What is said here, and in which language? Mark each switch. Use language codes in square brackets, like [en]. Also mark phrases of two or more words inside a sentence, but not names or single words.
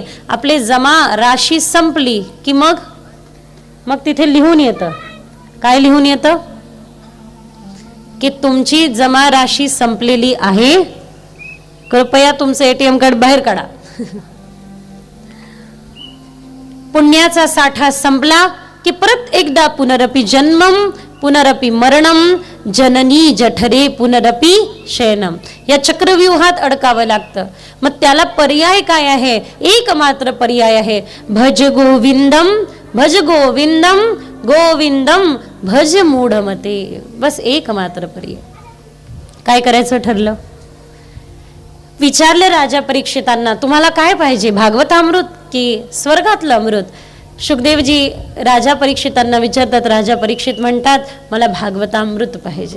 [mr] आपले जमा राशी संपली की मग तिथे लिहून येतं. काय लिहून येतं? की तुमची जमा राशी संपलेली आहे, कृपया तुमचं [en] ATM card [mr] बाहेर काढा. पुण्याचा साठा संपला की परत एकदा [sa] पुनरपि जन्मम पुनरपि मरणम जननी जठरे पुनरपि शयनम, [mr] या चक्रव्यूहात अडकावं लागतं. मग त्याला पर्याय काय आहे? एकमात्र पर्याय आहे, [sa] भज गोविंदम भज गोविंदम गोविंदम भज मूढमते. [mr] बस एकमात्र पर्याय. काय करायचं ठरलं? विचारलं राजा परीक्षितांना, तुम्हाला काय पाहिजे, भागवतामृत की स्वर्गातलं अमृत? शुकदेवजी राजा परीक्षितांना विचारतात. राजा परीक्षित म्हणतात, मला भागवतामृत पाहिजे.